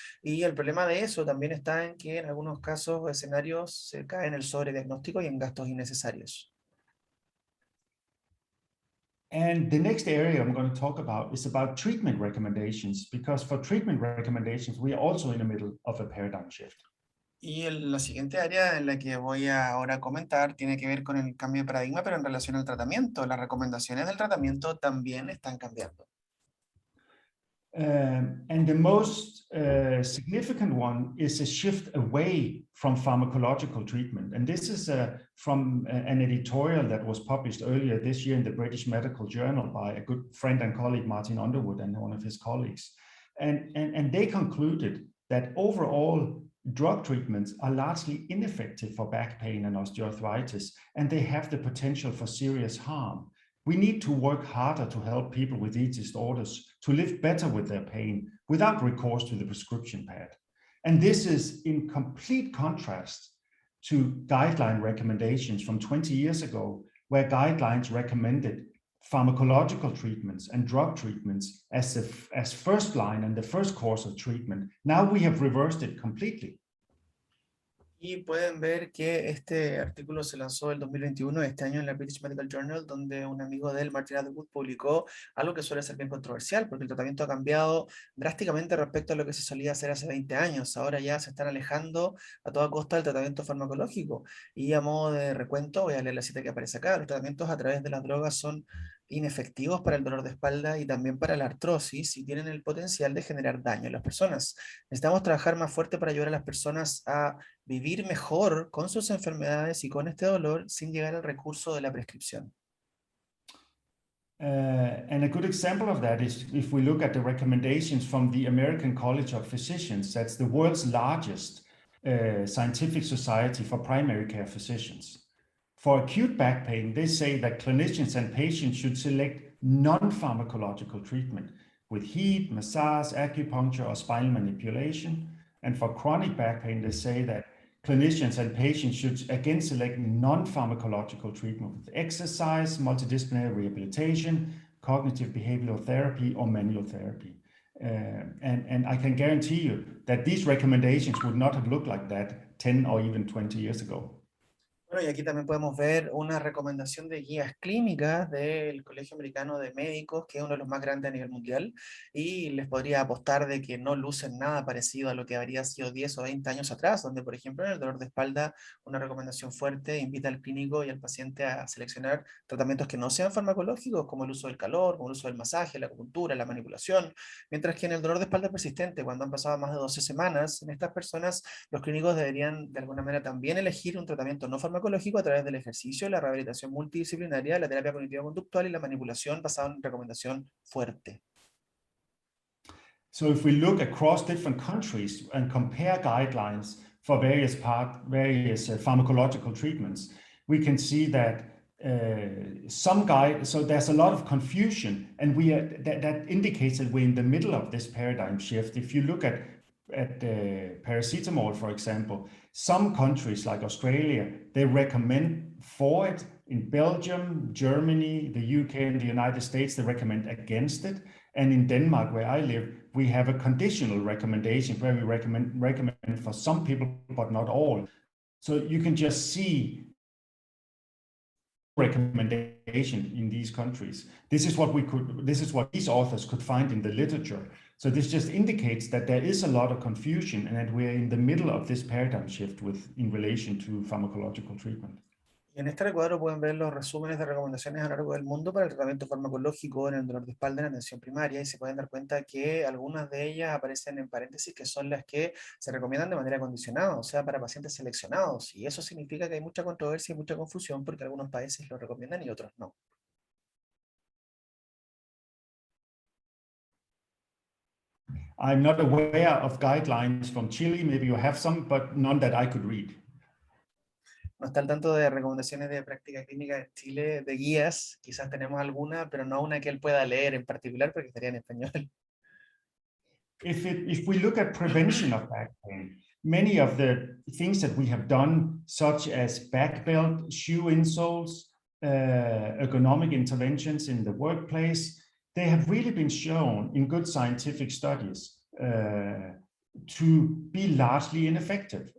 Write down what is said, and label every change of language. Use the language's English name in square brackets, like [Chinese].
[Spanish] Y el problema de eso también está en que en algunos casos o escenarios se cae en el sobrediagnóstico y en gastos innecesarios. [English] And the next area I'm going to talk about is about treatment recommendations, because for treatment recommendations, we are also in the middle of a paradigm shift. [Spanish] Y la siguiente área en la que voy a ahora comentar tiene que ver con el cambio de paradigma, pero en relación al tratamiento. Las recomendaciones del tratamiento también están cambiando. [English] And the most significant one is a shift away from pharmacological treatment. And this is from an editorial that was published earlier this year in the British Medical Journal by a good friend and colleague, Martin Underwood, and one of his colleagues. And they concluded that overall drug treatments are largely ineffective for back pain and osteoarthritis, and they have the potential for serious harm. We need to work harder to help people with these disorders to live better with their pain without recourse to the prescription pad. And this is in complete contrast to guideline recommendations from 20 years ago, where guidelines recommended pharmacological treatments and drug treatments as first line and the first course of treatment. Now we have reversed it completely. [Spanish] Y pueden ver que este artículo se lanzó el 2021, este año en la British Medical Journal, donde un amigo de él, Martin Underwood, publicó algo que suele ser bien controversial, porque el tratamiento ha cambiado drásticamente respecto a lo que se solía hacer hace 20 años. Ahora ya se están alejando a toda costa del tratamiento farmacológico. Y a modo de recuento, voy a leer la cita que aparece acá. Los tratamientos a través de las drogas son inefectivos para el dolor de espalda y también para la artrosis y tienen el potencial de generar daño en las personas. Necesitamos trabajar más fuerte para ayudar a las personas a vivir mejor con sus enfermedades y con este dolor sin llegar al recurso de la prescripción. [English] And a good example of that is if we look at the recommendations from the American College of Physicians, that's the world's largest scientific society for primary care physicians. For acute back pain, they say that clinicians and patients should select non-pharmacological treatment with heat, massage, acupuncture, or spinal manipulation. And for chronic back pain, they say that clinicians and patients should again select non-pharmacological treatment with exercise, multidisciplinary rehabilitation, cognitive behavioral therapy, or manual therapy. And I can guarantee you that these recommendations would not have looked like that 10 or even 20 years ago. [Spanish] Bueno, y aquí también podemos ver una recomendación de guías clínicas del Colegio Americano de Médicos, que es uno de los más grandes a nivel mundial, y les podría apostar de que no lucen nada parecido a lo que habría sido 10 o 20 años atrás, donde, por ejemplo, en el dolor de espalda, una recomendación fuerte invita al clínico y al paciente a seleccionar tratamientos que no sean farmacológicos, como el uso del calor, como el uso del masaje, la acupuntura, la manipulación, mientras que en el dolor de espalda persistente, cuando han pasado más de 12 semanas, en estas personas, los clínicos deberían de alguna manera también elegir un tratamiento no farmacológico a través del ejercicio, la rehabilitación multidisciplinaria, la terapia cognitivo-conductual y la manipulación basada en recomendación fuerte. [English] So if we look across different countries and compare guidelines for various pharmacological treatments, we can see that so there's a lot of confusion, and that indicates that we're in the middle of this paradigm shift. If you look at paracetamol, for example, some countries like Australia, they recommend for it. In Belgium, Germany, the UK, and the United States, they recommend against it. And in Denmark, where I live, we have a conditional recommendation where we recommend for some people, but not all. So you can just see recommendation in these countries. This is what these authors could find in the literature. So this just indicates that there is a lot of confusion and that we're in the middle of this paradigm shift in relation to pharmacological treatment. [Spanish] Y en este recuadro pueden ver los resúmenes de recomendaciones a lo largo del mundo para el tratamiento farmacológico en el dolor de espalda en atención primaria y se pueden dar cuenta que algunas de ellas aparecen en paréntesis que son las que se recomiendan de manera condicionada, o sea, para pacientes seleccionados. Y eso significa que hay mucha controversia y mucha confusión porque algunos países lo recomiendan y otros no. [English] I'm not aware of guidelines from Chile. Maybe you have some, but none that I could read. [Spanish] no está al tanto de recomendaciones de práctica clínica en Chile, de guías, quizás tenemos alguna, pero no una que él pueda leer en particular porque estaría en español. [English] If we look at prevention of back pain, many of the things that we have done, such as back belt, shoe insoles, ergonomic interventions in the workplace, they have really been shown in good scientific studies to be largely ineffective.